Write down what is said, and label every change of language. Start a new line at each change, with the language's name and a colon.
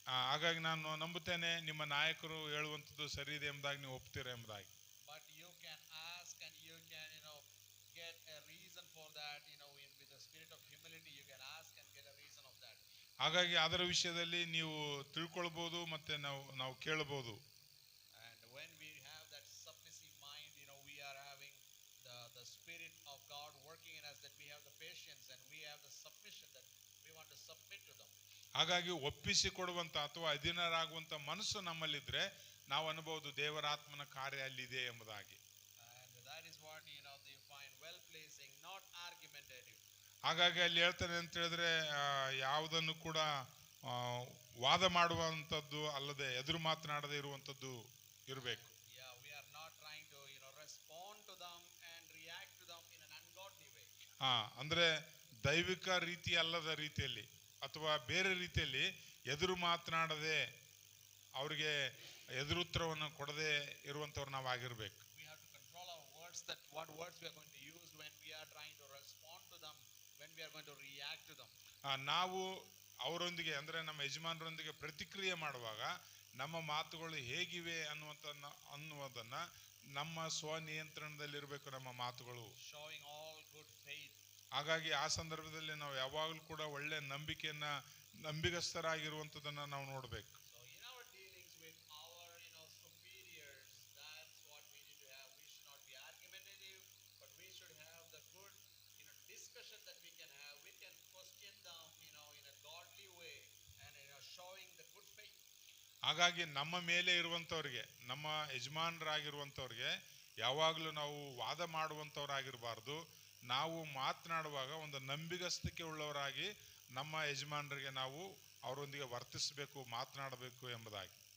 Kannada: ಹಾಗಾಗಿ ನಾನು ನಂಬುತ್ತೇನೆ ನಿಮ್ಮ ನಾಯಕರು ಹೇಳುವಂಥದ್ದು ಸರಿ ಇದೆ ಎಂಬುದಾಗಿ ನೀವು ಒಪ್ತೀರಾ ಎಂಬುದಾಗಿ.
English: But you can ask and you can get a reason for that, with the spirit of humility you can ask and get a reason of that.
Kannada: ಹಾಗಾಗಿ ಅದರ ವಿಷಯದಲ್ಲಿ ನೀವು ತಿಳ್ಕೊಳ್ಬಹುದು ಮತ್ತೆ ನಾವು ಕೇಳಬಹುದು.
English: And when we have that submissive mind, we are having the spirit of God working in us, that we have the patience and we have the submission that we want to submit to them.
Kannada: ಹಾಗಾಗಿ ಒಪ್ಪಿಸಿ ಕೊಡುವಂತ ಅಥವಾ ಅಧೀನರಾಗುವಂತ ಮನಸ್ಸು ನಮ್ಮಲ್ಲಿದ್ರೆ ನಾವು ಅನ್ಬಹುದು ದೇವರ ಆತ್ಮನ ಕಾರ್ಯ ಅಲ್ಲಿದೆ ಎಂಬುದಾಗಿ.
English: And that is what they find well pleasing, not argumentative.
Kannada: ಹಾಗಾಗಿ ಅಲ್ಲಿ ಹೇಳ್ತಾನೆ ಅಂತ ಹೇಳಿದ್ರೆ ಯಾವುದನ್ನು ಕೂಡ ವಾದ ಮಾಡುವಂತದ್ದು ಅಲ್ಲದೆ ಎದುರು ಮಾತನಾಡದೆ ಇರುವಂತದ್ದು ಇರಬೇಕು.
English: Yeah, we are not trying to respond to them and react to them in an ungodly way.
Kannada: ಅಂದ್ರೆ ದೈವಿಕ ರೀತಿ ಅಲ್ಲದ ರೀತಿಯಲ್ಲಿ ಅಥವಾ ಬೇರೆ ರೀತಿಯಲ್ಲಿ ಎದುರು ಮಾತನಾಡದೆ ಅವರಿಗೆ ಎದುರುತ್ತರವನ್ನು ಕೊಡದೆ ಇರುವಂತವ್ರು ನಾವು ಆಗಿರ್ಬೇಕು.
English: We have to control our words, that what words we are going to use when we are trying to respond to them, when we are going to react to them.
Kannada: ನಾವು ಅವರೊಂದಿಗೆ ಅಂದ್ರೆ ನಮ್ಮ ಯಜಮಾನರೊಂದಿಗೆ ಪ್ರತಿಕ್ರಿಯೆ ಮಾಡುವಾಗ ನಮ್ಮ ಮಾತುಗಳು ಹೇಗಿವೆ ಅನ್ನುವುದನ್ನ ನಮ್ಮ ಸ್ವನಿಯಂತ್ರಣದಲ್ಲಿರಬೇಕು ನಮ್ಮ ಮಾತುಗಳು.
English: Showing all good faith.
Kannada: ಹಾಗಾಗಿ ಆ ಸಂದರ್ಭದಲ್ಲಿ ನಾವು ಯಾವಾಗಲೂ ಕೂಡ ಒಳ್ಳೆ ನಂಬಿಗಸ್ತರಾಗಿರುವಂತದನ್ನ ನಾವು ನೋಡ್ಬೇಕು.
English: So in our dealings with our superiors, that's what we need to have. We should not be argumentative, but we should have the good discussion that we can have. We can question them in a godly way and showing the good faith.
Kannada: ಹಾಗಾಗಿ ನಮ್ಮ ಮೇಲೆ ಇರುವಂತವ್ರಿಗೆ, ನಮ್ಮ ಯಜಮಾನರಾಗಿರುವಂತವ್ರಿಗೆ ಯಾವಾಗಲೂ ನಾವು ವಾದ ಮಾಡುವಂತವರಾಗಿರಬಾರ್ದು. ನಾವು ಮಾತನಾಡುವಾಗ ಒಂದು ನಂಬಿಗಸ್ತಿಕೆ ಉಳ್ಳವರಾಗಿ ನಮ್ಮ ಯಜಮಾನರಿಗೆ ನಾವು ಅವರೊಂದಿಗೆ ವರ್ತಿಸಬೇಕು, ಮಾತನಾಡಬೇಕು ಎಂಬುದಾಗಿ.